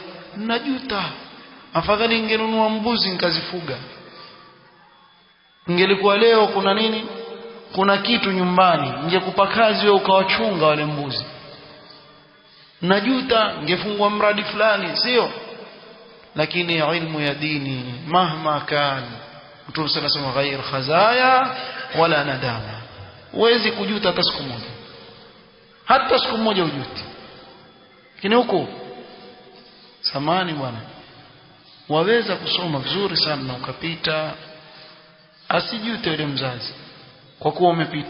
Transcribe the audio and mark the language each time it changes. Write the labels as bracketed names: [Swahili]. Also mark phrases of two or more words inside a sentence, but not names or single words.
[Swahili] Najuta, afadhali ningenunua mbuzi nikazifuga, ingelikuwa leo kuna nini, kuna kitu nyumbani, ningekupa kazi wewe ukawachunga wale mbuzi. Najuta, ningefungua mradi fulani, sio? Lakini ilmu ya dini [Arabic] مهما كان, Mtume صلى الله عليه وسلم غير خزايا ولا ندامى. [Swahili] Huwezi kujuta hata siku moja, hata siku moja ujuti. Lakini huko samani bwana, waweza kusoma vizuri sana na ukapita, asijute yule mzazi kwa kuwa umepita.